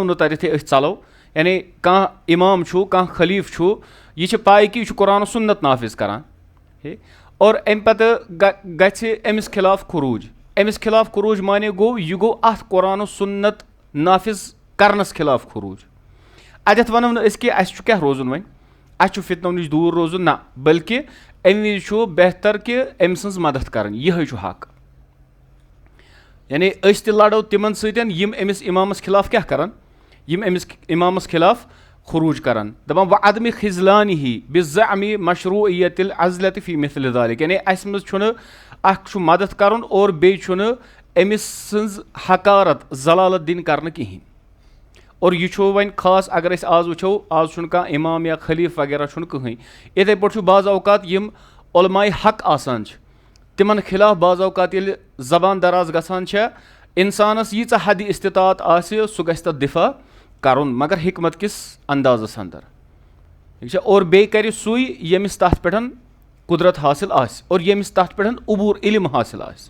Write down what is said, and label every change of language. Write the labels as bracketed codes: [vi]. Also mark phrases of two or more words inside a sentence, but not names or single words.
[ks] نہٕ تتٮ۪تھٕے أسۍ ژلو یعنی کانٛہہ اِمام چھُ کانٛہہ خلیٖف چھُ یہِ چھِ پاے کہِ یہِ چھُ قرآن سُنت نافِظ کران اور امہِ پتہٕ گژھِ أمِس خِلاف خروٗج أمِس خِلاف خروٗج مانے گوٚو یہِ گوٚو اتھ قرآن سُنت نافِظ کرنس خِلاف خروٗج اتٮ۪تھ ونو نہٕ أسۍ کہِ اَسہِ چھُ کیٛاہ روزُن وۄنۍ اَسہِ چھُ فتنو نِش دوٗر روزُن نہ بلکہِ امہِ وِزِ چھُ بہتر کہِ أمۍ سٕنٛز مدد کرٕنۍ یِہے چھُ حق یعنی أسۍ تہِ لڑو تِمن سۭتۍ یِم أمِس اِمامس خِلاف کیٛاہ کرن یِم أمِس اِمامس خِلاف خروٗج کرن دپان [ar] وعدمِ خِذلانہِ بِزعمِ مشروعیت العزلة فی مثل ذلک [ks] یعنی اسہِ منٛز چھُنہٕ اکھ چھُ مدد کرُن اور بیٚیہِ چھُنہٕ أمِس سٕنٛز حقارت ضلالت دِنۍ کرنہٕ کِہینۍ اور یہِ چھُ وۄنۍ خاص اگر أسۍ آز وٕچھو آز چھُنہٕ کانٛہہ اِمام یا خلیٖف وغیرہ چھُنہٕ کٕہٕنۍ یِتھٕے پٲٹھۍ چھُ بعض اوقات یِم علماء حق آسان چھِ تِمن خِلاف بعض اوقات ییٚلہِ زبان دراز گژھان چھےٚ اِنسانس ییٖژاہ حدِ استطاعت آسہِ سُہ گژھِ تتھ دِفاع کرُن مگر حکمت کِس اندازس اندر ٹھیٖک چھا اور بیٚیہِ کرِ سُے ییٚمِس تتھ پٮ۪ٹھ قُدرت حٲصِل آسہِ اور ییٚمِس تتھ پٮ۪ٹھ عبوٗر علم حٲصِل آسہِ